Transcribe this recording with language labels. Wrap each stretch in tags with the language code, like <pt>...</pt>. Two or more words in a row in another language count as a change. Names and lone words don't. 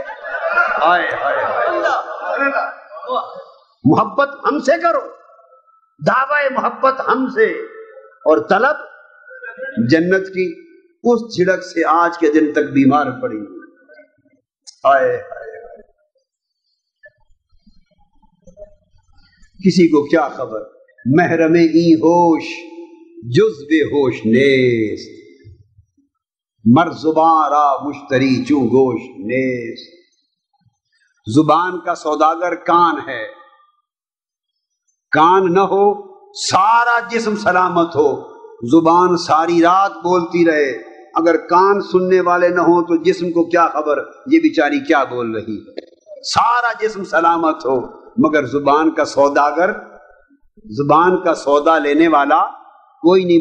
<ur>آئے آئے محبت ہم سے کرو، دعوی محبت ہم سے اور طلب جنت کی۔ اس جھڑک سے آج کے دن تک بیمار پڑی۔ آئے کسی کو کیا خبر،</ur> <fa>محرم ای ہوش جز بے ہوش نیست، مر زبان را مشتری چوں گوش نیست۔</fa> <ur>زبان کا سوداگر کان ہے، کان نہ ہو سارا جسم سلامت ہو، زبان ساری رات بولتی رہے، اگر کان سننے والے نہ ہوں تو جسم کو کیا خبر یہ بیچاری کیا بول رہی ہے۔ سارا جسم سلامت ہو مگر زبان کا سوداگر، زبان کا سودا لینے والا کوئی نہیں۔</ur>